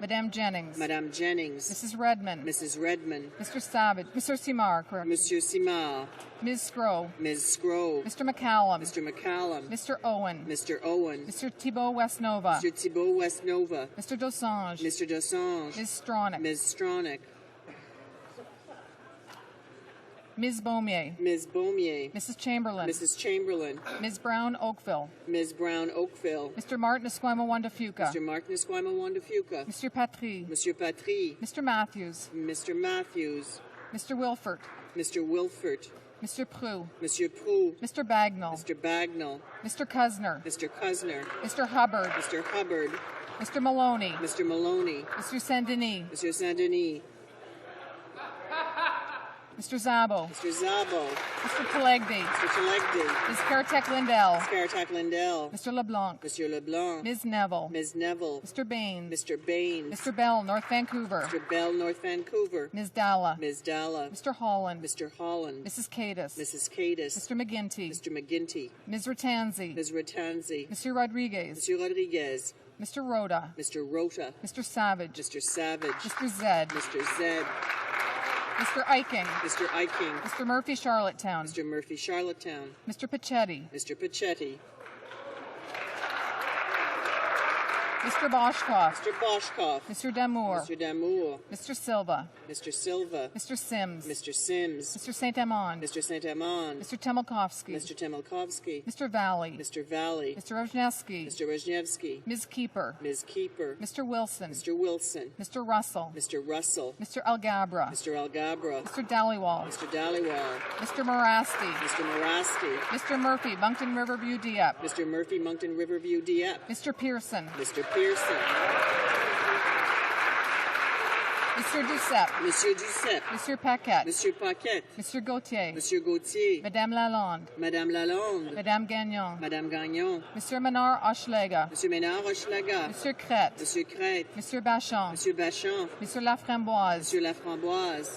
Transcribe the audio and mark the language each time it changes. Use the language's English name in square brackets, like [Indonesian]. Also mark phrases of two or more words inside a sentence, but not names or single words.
[English] Madame Jennings, Madame Jennings, Mrs. Redmond, Mrs. Redmond, Mr. Savage, Mr. Simard, correct, Monsieur Simard, Ms. Scrow, Ms. Scrow, Mr. McCallum, Mr. McCallum, Mr. Owen, Mr. Owen, Mr. Thibault Westnova, Mr. Thibault Westnova, Mr. Dosange, Mr. Dosange, Ms. Stronach, Ms. Stronach, Ms. Beaumier, Ms. Beaumier, Mrs. Chamberlain, Mrs. Chamberlain, Ms. Brown Oakville, Ms. Brown Oakville, Mr. Martin Esquima Wandafuca, Mr. Martin Esquima Wandafuca, Mr. Patry, Monsieur Patry, Mr. Matthews, Mr. Matthews, Mr. Wilfert, Mr. Wilfert, Mr. Prue, Monsieur Prou, Mr. Bagnall, Mr. Bagnall, Mr. Cusner, Mr. Cusner, Mr. Hubbard, Mr. Hubbard, Mr. Maloney, Mr. Maloney, Mr. Saint-Denis, Monsieur Saint-Denis, Mr. Zabo, Mr. Zabo, Mr. Telegde, Mr. Telegde, Ms. Karatek Lindell, Scaratac Lindell, Mr. LeBlanc, Monsieur Leblanc, Ms. Neville, Ms. Neville, Mr. Baines, Mr. Baines, Mr. Bell, North Vancouver, Mr. Bell, North Vancouver, Ms. Dalla, Ms. Dalla, Mr. Holland, Mr. Holland, Mrs. Cadis, Mrs. Cadis, Mr. McGinty, Mr. McGinty, Ms. Ratanzi, Ms. Ratanzi, Mr. Rodriguez, Monsieur Rodriguez, Mr. Rhoda, Mr. Rota, Mr. Savage, Mr. Savage, Mr. Zed, Mr. Zed, Mr. Eiking, Mr. Eiking, Mr. Murphy, Charlottetown, Mr. Murphy, Charlottetown, Mr. Pachetti, Mr. Pachetti, Mr. Boschkoff, Mr. Boschkoff, Mr. Damour, Mr. Damour, Mr. Silva, Mr. Silva, Mr. Sims, Mr. Sims, Mr. Saint-Amand, Mr. Saint-Amand, Mr. Temelkovsky, Mr. Temelkovsky, Mr. Valley, Mr. Valley, Mr. Rojnevsky, Mr. Rojnevsky, Ms. Keeper, Ms. Keeper, Mr. Wilson, Mr. Wilson, Mr. Russell, Mr. Russell, Mr. Algabra, Mr. Algabra, Mr. Dallywall, Mr. Dhaliwal, Mr. Morasti, Mr. Morasti, Mr. Murphy, Moncton Riverview Dieppe, Mr. Murphy, Moncton Riverview, Dieppe, Mr. Pearson, Mr. Pearson, Mr. Duceppe, Monsieur Duceppe, Monsieur Paquette, Monsieur Paquette, Monsieur Gauthier, Monsieur Gauthier, Madame Lalonde, Madame Lalonde, Madame Gagnon, Madame Gagnon, Monsieur Menard Hochelaga, Monsieur Ménard Hochelaga, Monsieur Crête, Monsieur Crête, Monsieur Bachand, Monsieur Bachand, Monsieur Laframboise, Monsieur Laframboise,